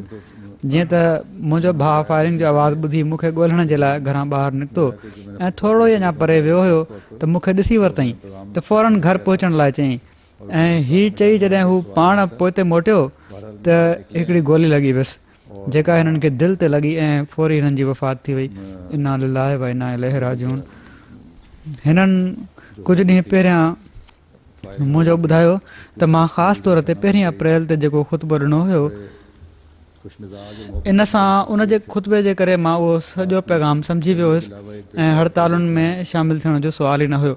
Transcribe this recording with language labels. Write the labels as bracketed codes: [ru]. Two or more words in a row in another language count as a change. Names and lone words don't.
[sd] जीअं त मुंहिंजो भाउ फायरिंग जो आवाज़ु ॿुधी मूंखे ॻोल्हण जे लाइ घरां ॿाहिरि निकितो ऐं थोरो ई अञा परे वियो हुयो त मूंखे ॾिसी वरितईं त फ़ौरन घर पहुचण लाइ चयईं ऐं हीअ चई जॾहिं हू पाण पोइते मोटियो त हिकिड़ी गोली लॻी वियसि जेका हिननि खे दिलि ते लॻी ऐं फौरी हिननि जी वफ़ात थी वई। [ar] إنا لله وإنا إليه راجعون. [sd] हिननि कुझु ॾींहं पहिरियां मुंहिंजो ॿुधायो त मां ख़ासि तौर ते 1 अप्रैल ते जेको ख़ुतबो ॾिनो हुयो इन सां उन जे ख़ुतबे जे करे मां उहो सॼो पैगाम सम्झी वियो हुयुसि ऐं हड़तालुनि में शामिलु थियण जो सुवाल ई न हुयो।